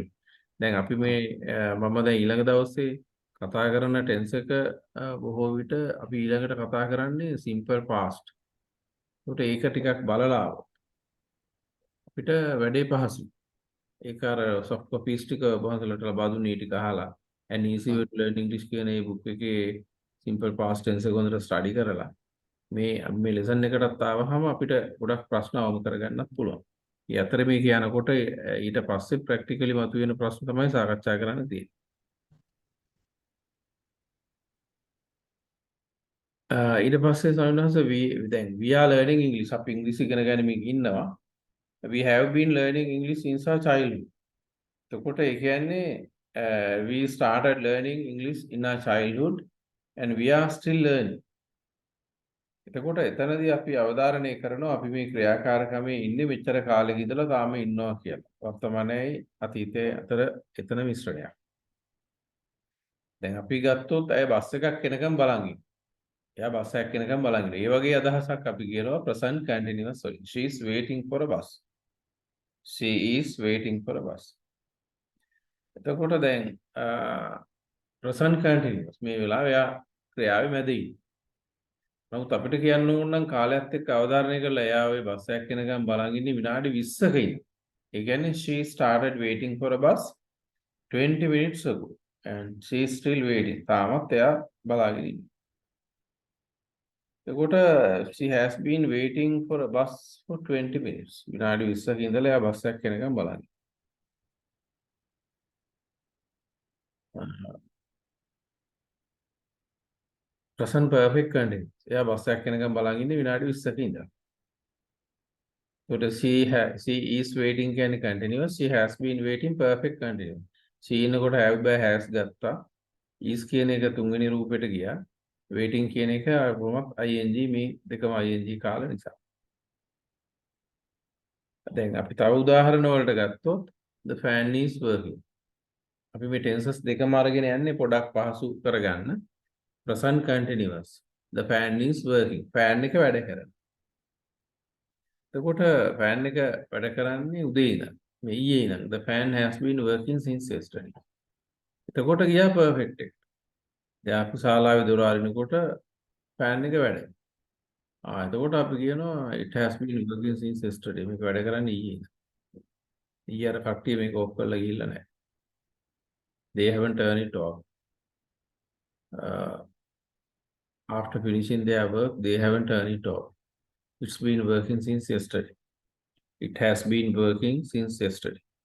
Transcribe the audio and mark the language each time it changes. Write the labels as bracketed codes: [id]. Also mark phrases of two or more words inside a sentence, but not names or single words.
[si] දැන් අපි මේ මම දැන් ඊළඟ දවසේ කතා කරන ටෙන්ස් එක බොහෝ විට අපි ඊළඟට කතා කරන්නේ [en] simple past. [si] ඒක ටිකක් බලලා අපිට වැඩේ පහසුයි. ඒක අර [en] soft copies [si] ටික වහන්සලට ලබා දුන්නේ ටික අහලා [en] and easy way to learn English [si] කියන මේ book එකේ [en] simple past tense [si] එක හොඳට study කරලා මේ ලෙසන් එකටත් ආවහම අපිට ගොඩක් ප්‍රශ්න අවම කරගන්නත් පුළුවන්. ඒ අතර මේ කියනකොට ඊට පස්සේ ප්‍රැක්ටිකලි මතුවෙන ප්‍රශ්න තමයි සාකච්ඡා කරන්න තියෙන්නේ. ඊට පස්සේ සමහරවිට දැන් [en] we are learning English [si] අපි ඉංග්‍රීසි ඉගෙන ගනිමින් ඉන්නවා. [en] We have been learning English since our childhood. [si] එතකොට ඒ කියන්නේ [en] we started learning English in our childhood and we are still learning. [si] එතකොට එතනදී අපි අවධාරණය කරනවා අපි මේ ක්‍රියාකාරකමේ ඉන්නේ මෙච්චර කාලෙක ඉඳලා තාම ඉන්නවා කියලා. වර්තමානයේ අතීතයේ අතර එතන මිශ්‍රණයක්. දැන් අපි ගත්තොත් අය බස් එකක් එනකම් බලන් ඉන්නවා. එයා බස් එකක් එනකම් බලන් ඉන්නවා. ඒ වගේ අදහසක් අපි කියනවා [en] present continuous [si] වලින්. [en] She is waiting for a bus. She is waiting for a bus. [si] එතකොට දැන් [en] present continuous [si] මේ වෙලාව එයා ක්‍රියාවේ මැද ඉන්නේ. නමුත් අපිට කියන්න ඕන නම් කාලයත් එක්ක අවධාරණය කරලා එයා ඔය බස් එකක් එනකම් බලන් ඉන්නේ විනාඩි 20ක ඉන්න. ඒ කියන්නේ [en] she started waiting for a bus 20 minutes ago and she is still waiting. [si] තාමත් එයා බලාගෙන ඉන්නේ. එතකොට [en] she has been waiting for a bus for 20 minutes. [si] විනාඩි 20ක ඉඳලා එයා බස් එකක් එනකම් බලන් ඉන්නවා. [en] present perfect continuous. [si] එයා බස් එකක් එනකම් බලන් ඉන්නේ විනාඩි 20ක ඉඳලා. [en] So she is waiting කියන්නේ continuous. She has been waiting perfect continuous. [si] She ඉන්නකොට [en] have by has [si] ගත්තා. is කියන එක තුන්වෙනි රූපෙට ගියා. waiting කියන එක කොහොමත් ing මේ දෙකම ing කාල නිසා. දැන් අපි තව උදාහරණ වලට ගත්තොත් [en] the fan is working. [si] අපි මේ tenses දෙකම අරගෙන යන්නේ පොඩක් පහසු කරගන්න. [en] present continuous. The fan is working. [si] fan එක වැඩ කරනවා. එතකොට fan එක වැඩ කරන්නේ උදේ ඉඳන්. මේ ඊයේ ඉඳන්. [en] The fan has been working since yesterday. [si] එතකොට ගියා perfect එක. දැන් අපි ශාලාවේ දොර අරිනකොට fan එක වැඩ. එතකොට අපි කියනවා [en] it has been working since yesterday. [si] මේක වැඩ කරන්නේ ඊයේ ඉඳන්. ඊයේ අර කට්ටිය මේක ඔෆ් කරලා ගිහිල්ලා නැහැ. [en] They haven't turned it off. After finishing their work, they haven't turned it off. It's been working since yesterday. It has been working since yesterday.